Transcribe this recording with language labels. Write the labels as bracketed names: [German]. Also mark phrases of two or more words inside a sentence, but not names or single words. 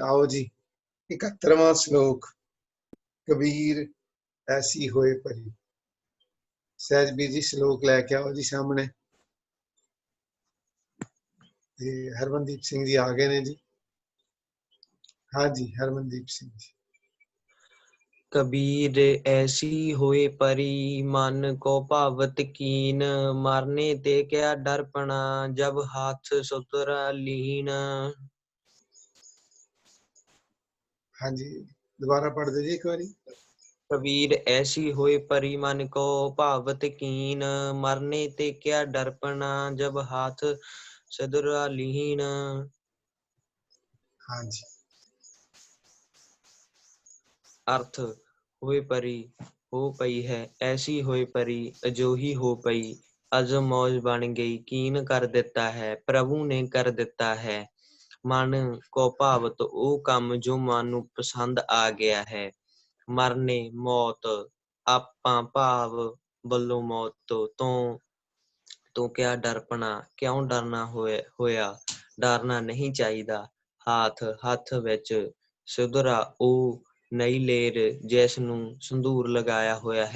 [Punjabi] ਆਓ ਜੀ 71ਵਾਂ ਸ਼ਲੋਕ। [Hindi] कबीर ऐसी होए परी। [Punjabi] ਸਹਿਜ ਵੀਰ ਜੀ ਸ਼ਲੋਕ ਲੈ ਕੇ ਆਓ ਜੀ ਸਾਹਮਣੇ। ਤੇ ਹਰਮਨਦੀਪ ਸਿੰਘ ਜੀ ਆ ਗਏ ਨੇ ਜੀ। ਹਾਂਜੀ ਹਰਮਨਦੀਪ ਸਿੰਘ ਜੀ। [Hindi] कबीर ऐसी होए परी मन को भावत कीन मरने ते क्या डरपना जब हाथ सुतरा लीन। [Punjabi] ਹਾਂਜੀ ਦੁਬਾਰਾ ਪੜ੍ਹ ਦੋ ਜੀ ਇੱਕ ਬਾਰੀ। [Hindi] कबीर ऐसी होए परी मन को भावत कीन मरने ते क्या डरपना जब हाथ सुतरा लीन। [Punjabi] ਹਾਂਜੀ ਅਰਥ ਹੋਏ ਪਰੀ ਹੋ ਪਈ ਹੈ, ਐਸੀ ਹੋਏ ਪਰੀ ਅਜੋਹੀ ਹੋ ਪਈ, ਅੱਜ ਮੌਜ ਬਣ ਗਈ, ਕੀਨ ਕਰ ਦਿੱਤਾ ਹੈ, ਪ੍ਰਭੂ ਨੇ ਕਰ ਦਿੱਤਾ ਹੈ, प्रभु ने कर दिता है। [Hindi] मन को भावत [Punjabi] ਉਹ ਕੰਮ ਜੋ ਮਨ ਨੂੰ ਪਸੰਦ ਆ ਗਿਆ ਹੈ। ਮਰਨੇ ਮੌਤ, ਆਪਾਂ ਭਾਵ ਵੱਲੋਂ ਮੌਤ ਤੋਂ [Hindi] क्या डरपना, [Punjabi] ਕਿਉਂ ਡਰਨਾ ਹੋਇਆ, ਡਰਨਾ ਨਹੀਂ ਚਾਹੀਦਾ। ਹੱਥ ਵਿੱਚ ਸੁਧਰਾ ਉਹ ਨਈ ਲੇਰ ਜਿਸ ਨੂੰ ਸੰਧੂਰ ਲਗਾਇਆ ਹੋਇਆ ਹੈ।